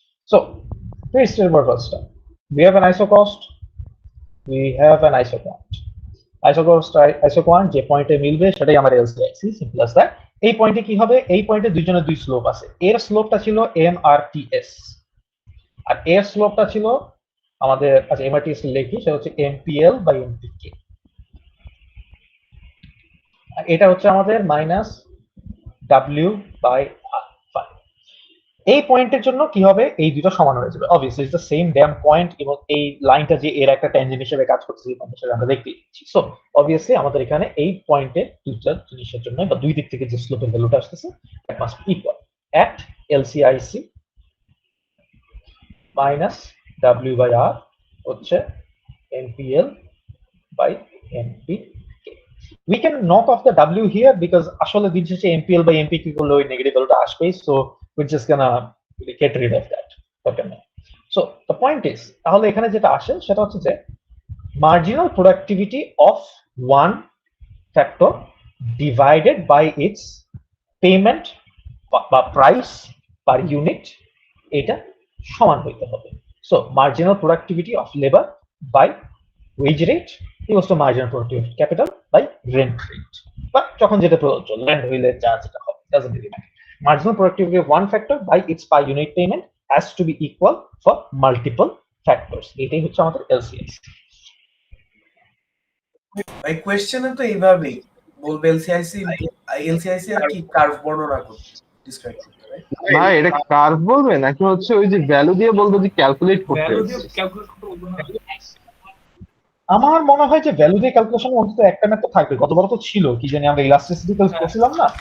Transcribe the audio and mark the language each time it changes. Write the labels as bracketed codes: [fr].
[en] So, very straightforward first step. We have an iso cost, we have an iso quant. Iso cost, iso quant [bn] যে পয়েন্টে মিলবে সেটাই আমার [en] LCIC, simple as that. [bn] এই পয়েন্টে কি হবে, এই পয়েন্টে দুইজনের দুই স্লোপ আছে, এর স্লোপটা ছিল MRTS আর এর স্লোপটা ছিল আমাদের, আচ্ছা MRTS লিখি, সেটা হচ্ছে MPL বাই MPK, এটা হচ্ছে আমাদের মাইনাস W/R। এই পয়েন্টের জন্য কি হবে, এই দুটো সমান হয়ে যাবে, [en] obviously it's the same damn point, [bn] এবং এই লাইনটা যে এর একটা ট্যানজেন্ট হিসেবে কাজ করছে এই পয়েন্টের সাথে আমরা দেখতে পাচ্ছি। সো অবভিয়াসলি আমাদের এখানে এই পয়েন্টে দুইটা জিনিসের জন্য বা দুই দিক থেকে যে স্লোপের ভ্যালুটা আসতেছে [en] that must equal at [bn] LCIC minus W/R হচ্ছে MPL by MPK. [en] We can knock off the W here because [bn] আসলে দিন শেষে MPL by MPK করলে ওই নেগেটিভ ভ্যালুটা আসবেই, [en] so we're just gonna get rid of that. Okay, so the point is [bn] তাহলে এখানে যেটা আসে সেটা হচ্ছে যে [en] marginal productivity of one factor divided by its payment বা price per unit, [bn] এটা সমান হইতে হবে। [en] So marginal productivity of labor by wage rate equals to marginal productivity of capital by rent rate, [bn] বা যখন যেটা প্রযোজ্য, ল্যান্ড হইলে যা যেটা হবে [en] doesn't really matter. Marginal productivity of one factor by its per unit payment has to be equal for multiple factors, [bn] এটাই হচ্ছে আমাদের LCS। ভাই কোয়েশ্চেনে তো এইভাবেই বলবে এলসিআইসি আর কি কার্ভ বর্ণনা করতে, ডিসক্রাইব করতে, রাইট? ভাই এটা কার্ভ বলবে নাকি হচ্ছে ওই যে ভ্যালু দিয়ে বলবো যে ক্যালকুলেট করতে ভ্যালু দিয়ে এসেছে? ক্যালকুলেট করতে বলবো না। আমার মনে হয় যে ভ্যালু দিয়ে ক্যালকুলেশন অন্তত একটা ম্যাথ তো থাকবে, গতবার তো ছিল কি জানি আমরা ইলাস্টিসিটি করছিলাম না,